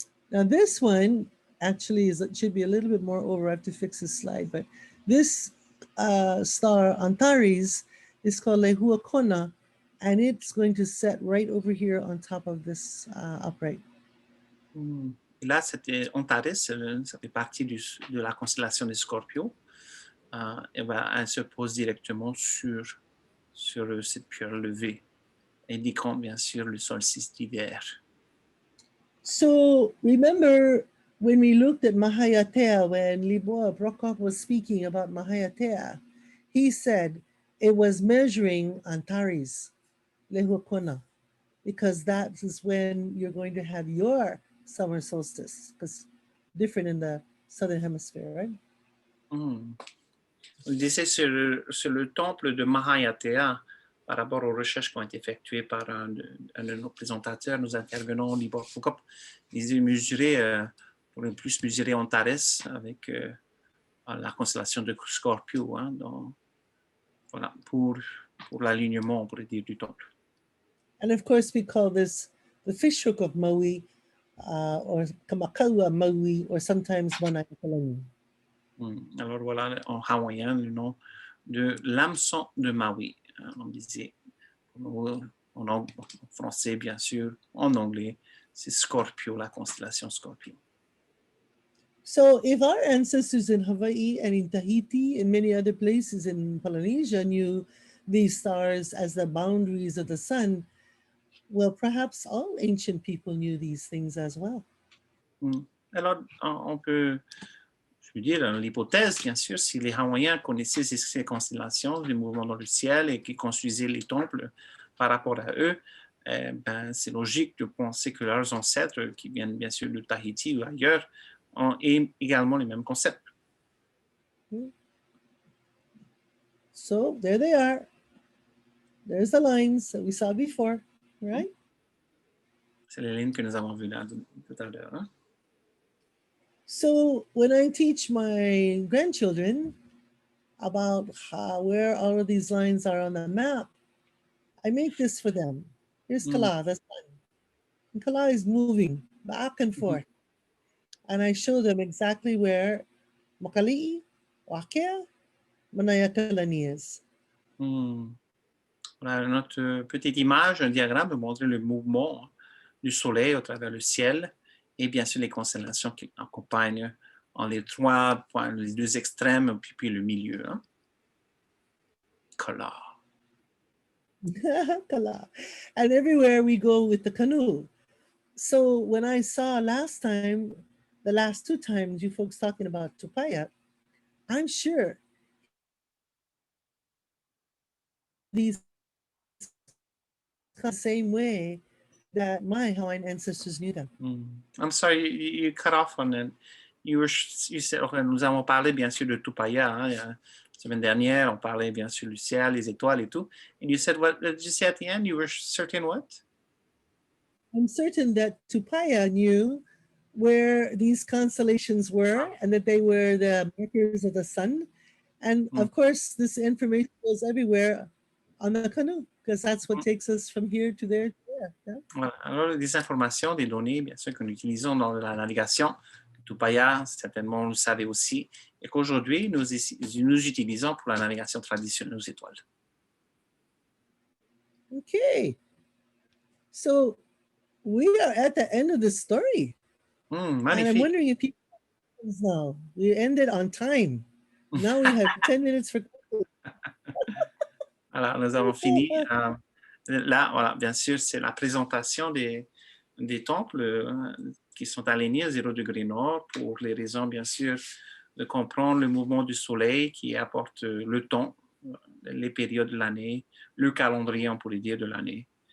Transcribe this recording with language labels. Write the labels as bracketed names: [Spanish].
[English] Now this one actually should be a little bit more over. I have to fix this slide, but this star Antares is called Lihua Kona, and it's going to set right over here on top of this upright. [French] Et là, c'était Antares, ça fait partie de la constellation des Scorpios. Et ben, elle se pose directement sur cette pierre levée, indiquant bien sûr le solstice d'hiver. [English] So remember when we looked at Mahayātea, when Lihua Brokoff was speaking about Mahayātea, he said it was measuring Antares, Lihua Kona, because that is when you're going to have your summer solstice, because different in the southern hemisphere, right? [French] Il disait sur le temple de Mahayātea, par rapport aux recherches qui ont été effectuées par un de nos présentateurs, nos intervenants, Lihua Brokoff, ils mesuraient, pour plus mesurer Antares avec la constellation de Scorpio, hein, voilà, pour l'alignement, on pourrait dire, du temple. [English] And of course, we call this the Fishhook of Maui, or Kameʻeleihiwa Maui, or sometimes Kalani. [French] Alors voilà, en hawaïen, le nom de l'hameçon de Maui. On disait en français, bien sûr, en anglais, c'est Scorpio, la constellation Scorpio. [English] So if our ancestors in Hawaii and in Tahiti and many other places in Polynesia knew these stars as the boundaries of the sun, well, perhaps all ancient people knew these things as well. [French] Alors, on peut, je veux dire, l'hypothèse, bien sûr, si les Hawaïens connaissaient ces constellations, les mouvements dans le ciel et qui construisaient les temples par rapport à eux, ben, c'est logique de penser que leurs ancêtres, qui viennent bien sûr de Tahiti ou ailleurs, ont également les mêmes concepts. [English] So there they are. There's the lines that we saw before, right? [French] C'est les lignes que nous avons vues là tout à l'heure. Hein? [English] So when I teach my grandchildren about where all of these lines are on the map, I make this for them. Here's Kala, the sun. And Kala is moving back and forth. And I show them exactly where Makali'i, Wakea, Manaya Kalani is. [French] Voilà notre petite image, un diagramme pour montrer le mouvement du soleil au travers le ciel et bien sûr les constellations qui accompagnent en les 3 points, les 2 extrêmes, puis le milieu. Hein? Kala. Kala. [English] And everywhere we go with the canoe. So when I saw last time, the last 2 times you folks talking about Tupaya, I'm sure these the same way that my Hawaiian ancestors knew them. I'm sorry, you cut off on it. You said, [French] nous avons parlé bien sûr de Tupaya. Hein, la semaine dernière, on parlait bien sûr du ciel, les étoiles et tout. [English] And you said, what did you say at the end? You were certain what? I'm certain that Tupaya knew where these constellations were and that they were the markers of the sun. And of course, this information goes everywhere on the canoe because that's what takes us from here to there. Yeah. [French] Voilà. Alors, des informations, des données, bien sûr, que nous utilisons dans la navigation. Tupaya, certainement, vous le savez aussi, et qu'aujourd'hui, nous utilisons pour la navigation traditionnelle aux étoiles. [English] Okay. So, we are at the end of the story. And I'm wondering if people now. We ended on time. Now we have 10 minutes for [French] Alors, nous avons fini. Là, voilà, bien sûr, c'est la présentation des temples qui sont alignés à 0 degré nord pour les raisons, bien sûr, de comprendre le mouvement du soleil qui apporte le temps, les périodes de l'année, le calendrier, on pourrait dire, de l'année.